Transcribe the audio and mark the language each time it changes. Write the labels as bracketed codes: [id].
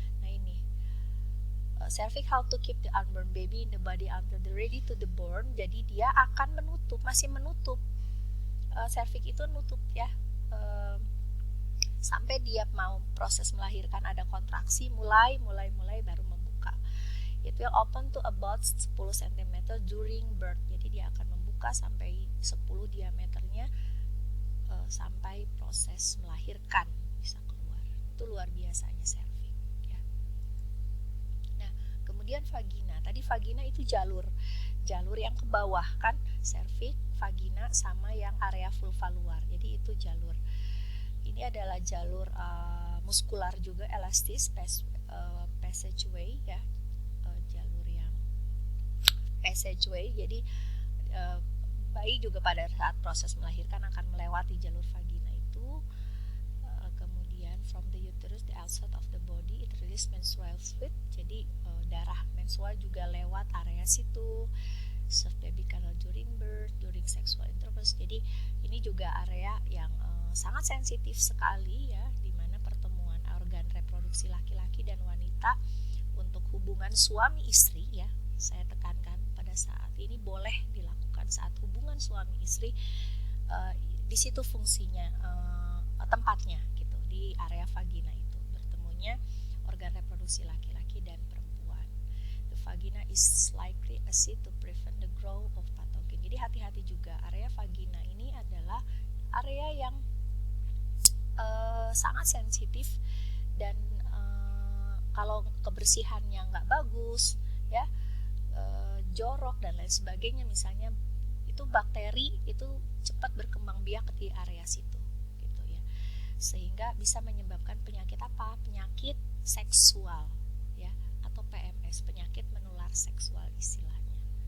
[id] Nah, ini [en] cervix help to keep the unborn baby in the body until the ready to the born. [id] Jadi dia akan masih menutup cervix itu nutup ya sampai dia mau proses melahirkan, ada kontraksi mulai baru membuka. [en] It will open to about 10 cm during birth. [id] Jadi dia akan membuka sampai 10 diameternya sampai proses melahirkan bisa keluar. Itu luar biasanya cervix ya. Nah, kemudian vagina. Tadi vagina itu jalur yang ke bawah kan, cervix, vagina sama yang area vulva luar. Jadi itu jalur. Ini adalah jalur muskular juga elastis, passageway ya, jalur yang passageway. Jadi bayi juga pada saat proses melahirkan akan melewati jalur vagina itu. Kemudian [en] from the uterus, the outside of the body, it release menstrual fluid. [id] Jadi darah menstrual juga lewat area situ. [en] Serve baby canal during birth, during sexual intercourse. [id] Jadi ini juga area yang sangat sensitif sekali ya, di mana pertemuan organ reproduksi laki-laki dan wanita untuk hubungan suami istri ya. Saya tekankan pada saat ini boleh dilakukan saat hubungan suami istri, di situ fungsinya tempatnya gitu, di area vagina itu bertemunya organ reproduksi laki-laki dan perempuan. [en] The vagina is likely a seat to prevent the growth of pathogen. [id] Jadi hati-hati juga, area vagina ini adalah area yang sangat sensitif, dan kalau kebersihannya nggak bagus ya, jorok dan lain sebagainya misalnya, itu bakteri itu cepat berkembang biak di area situ gitu ya, sehingga bisa menyebabkan penyakit penyakit seksual ya, atau PMS, penyakit menular seksual istilahnya.